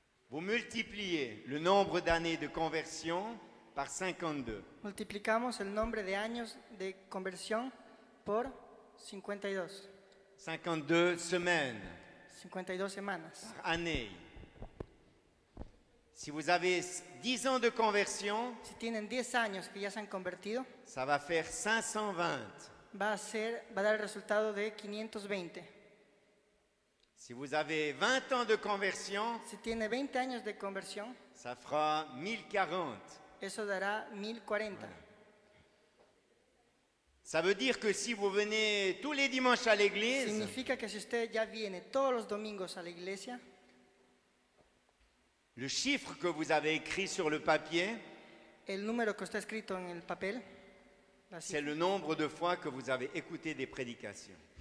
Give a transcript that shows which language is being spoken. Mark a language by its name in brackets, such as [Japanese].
[French] Vous multipliez le nombre d'années de conversion par 52. [Spanish] Multiplicamos el nombre de años de conversión por 52. [French] 52 semaines [Spanish] 52 semanas. [French] par année. Si vous avez 10 ans de conversion, [Spanish] Si tienen 10 años que ya se han convertido, [French] ça va faire 520. [Spanish] va a dar el resultado de 520. [French] Si vous avez 20 ans de conversion, [Spanish] Si tiene 20 años de conversión, [French] ça fera 1040. [Spanish] eso dará 1040. [French] Ça veut dire que si vous venez tous les dimanches à l'église, [Spanish] Significa que si usted ya viene todos los domingos a la iglesia, [French] le chiffre que vous avez écrit sur le papier, [Spanish] el número que está escrito en el papel, la [French] c'est [Spanish] cifra, [French] le nombre de fois que vous avez écouté des prédications.